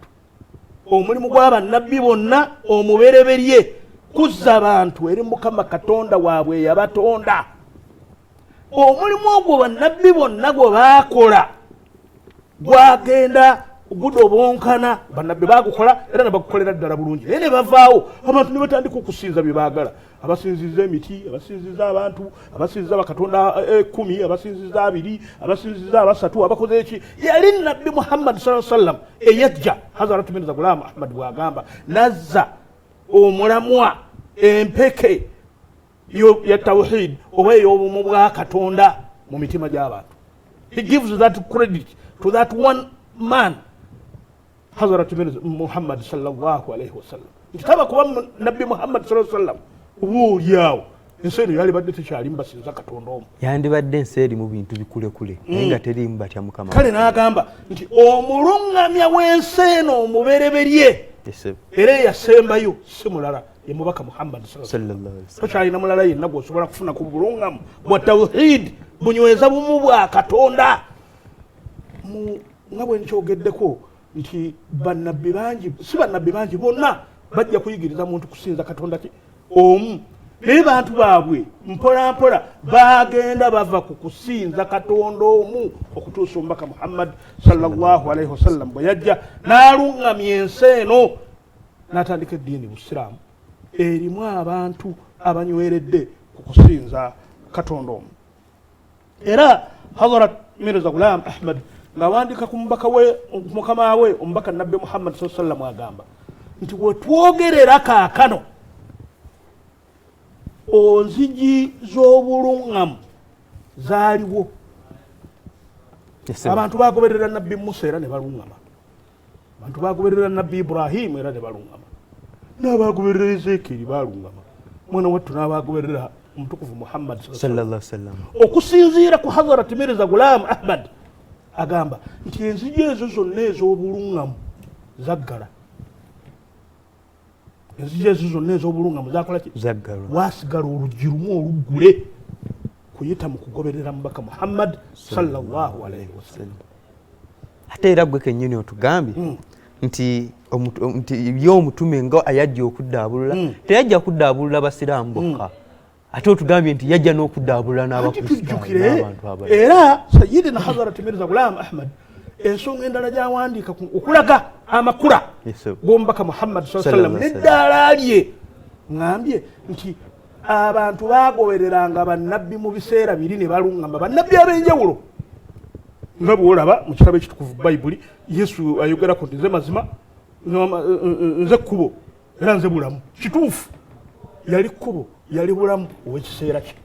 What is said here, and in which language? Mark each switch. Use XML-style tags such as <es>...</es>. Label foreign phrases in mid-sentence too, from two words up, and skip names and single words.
<lg>Omulimu gw'abannabbi bonna omubereberye kuzza abantu eri Mukama Katonda waabwe yabatonda. Omulimu ogwo bannabbi bonna gwe baakola gwagenda gudobonkana bannabbi baagukola era ne bagukolera ddala bulungi naye ne bavaawo abantu ne batandika okusinza bye baagala. Abasinziza emiti, abasinziza abantu, abasinziza bakatonda 10, abasinziza 2, abasinziza 3, abakoze eki. Yali Nabbi Muhammad</lg> <ar>صلى الله عليه وسلم</ar> <lg>eyajja Hazrat Mirza Ghulam Ahmad bw'agamba nazza omulamwa empeke ya tawhid oba ey'obumu bwa Katonda mu mitima gy'abantu.</lg> <en>He gives that credit to that one man Hazrat Mirza Muhammad</en> <ar>صلى الله عليه وسلم.</ar> <lg>Kitaba kuba Nabbi Muhammad</lg> <ar>صلى الله عليه وسلم</ar> <lg>ubuulyawo ensi eno yalibadde tekyalimu basinza Katonda omu yandibadde ensi eri mu bintu bikulekule naye nga terimu batya Mukama. Kale n'agamba nti omuluŋŋamya w'ensi eno omubereberye era eyasembayo si mulala ye mubaka Muhammad</lg> <ar>صلى الله عليه وسلم.</ar> <lg>Tokyalina mulala yenna gw'osobola kufuna ku buluŋŋamu bwa tawhid bunyweza bumu bwa Katonda. Nga bwe nkyogeddeko nti bannabbi bangi si bannabbi bangi bonna bajja kuyigiriza muntu kusinza Katonda omu naye bantu baabwe mpola mpola bagenda bava ku kusinza Katonda omu okutuusa omubaka Muhammad</lg> <ar>صلى الله عليه وسلم</ar> <lg>bwe yajja n'aluŋŋamya ensi eno n'atandika eddiini Busiraamu erimu abantu abanyweredde ku kusinza Katonda omu. Era Hazrat Mirza Ghulam Ahmad ng'awandiika ku mubaka we mukama we omubaka Nabbi Muhammad</lg> <ar>صلى الله عليه وسلم</ar> <lg>agamba nti wetwogerera kaakano onzigi z'obuluŋŋamu zaaliwo. Abantu bagoberera Nabbi Musa era ne baluŋŋama, abantu bagoberera Nabbi Ibrahim era ne baluŋŋama, n'abagoberera Ezekieri baluŋŋama, mwana wattu n'abagoberera omutukuvu Muhammad</lg> <ar>صلى الله عليه وسلم</ar> <lg>okusinziira ku Hazrat Mirza Ghulam Ahmad agamba nti enzigi ezo zonna ez'obulungamu zaggala enzigi ezo zonna ez'obulungamu zakola ki zaggala waasigala oluggi lumu oluggule kuyita mu kugoberera mubaka Muhammad</lg> <ar>صلى الله عليه وسلم</ar> <lg>ate era gwe kennyini otugambye nti ye omutume nga ayajja okuddaabulula teyajja kuddaabulula basiraamu bokka ate otugambye nti yajja n'okuddaabulula n'abakristaayo era Sayyidina Hazrat Mirza Ghulam Ahmad ensonga endala gy'awandiika okulaga amakula g'omubaka Muhammad</lg> <ar>صلى الله عليه وسلم</ar> <lg>n'eddaala lye ngambye nti abantu bagobereranga bannabbi mu biseera biri ne balungama bannabbi ab'enjawulo nga bwolaba mu kitabo ekitukuvu Bayibuli Yesu ayogerako nti nze mazima nze kkubo era nze bulamu kituufu yali kkubo yali bulamu ow'ekiseera kye</lg>